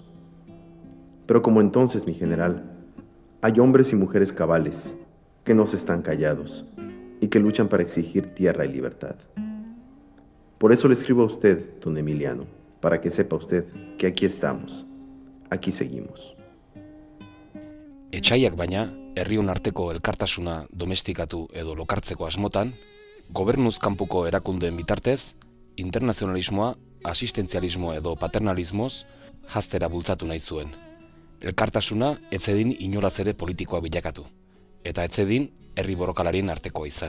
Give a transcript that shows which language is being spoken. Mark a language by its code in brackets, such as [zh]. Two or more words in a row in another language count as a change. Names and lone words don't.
[es] Pero como entonces, mi general, hay hombres y mujeres cabales que no se están callados y que luchan para exigir tierra y libertad. Por eso le escribo a usted, don Emiliano, para que sepa usted que aquí estamos, aquí seguimos. [eu] Etsaiak baina, herriun arteko elkartasuna domestikatu edo lokartzeko asmotan, gobernuz kanpoko erakundeen bitartez, internazionalismoa, asistentzialismo edo paternalismoz jaztera bultzatu nahi zuen. Elkartasuna etzedin inolaz ere politikoa bilakatu, eta etzedin herri borrokalarien artekoa izan.